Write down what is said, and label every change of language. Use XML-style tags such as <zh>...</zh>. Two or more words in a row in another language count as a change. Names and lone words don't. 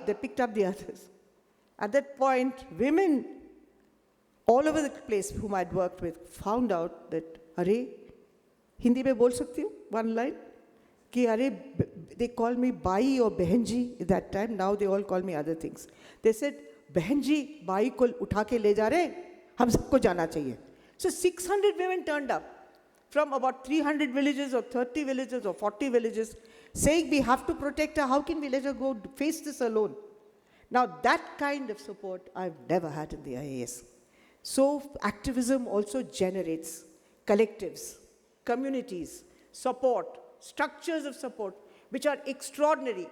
<en>They picked up the others. At that point, women all over the place whom I'd worked with found out that,</en> <hi>अरे, हिंदी में बोल सकती हूँ?</hi> <en>One line.</en> <hi>कि, अरे,</hi> <en>they called me Bai or Behenji at that time. Now they all call me other things. They said,</en> <hi>बहनजी, बाई को उठा के ले जा रहे, हम सबको जाना चाहिए.</hi> <en>So 600 women turned up from about 300 villages or 30 villages or 40 villages saying we have to protect her. How can we let her go face this alone? Now that kind of support I've never had in the IAS. So activism also generates collectives, communities, support, structures of support, which are extraordinary.</en>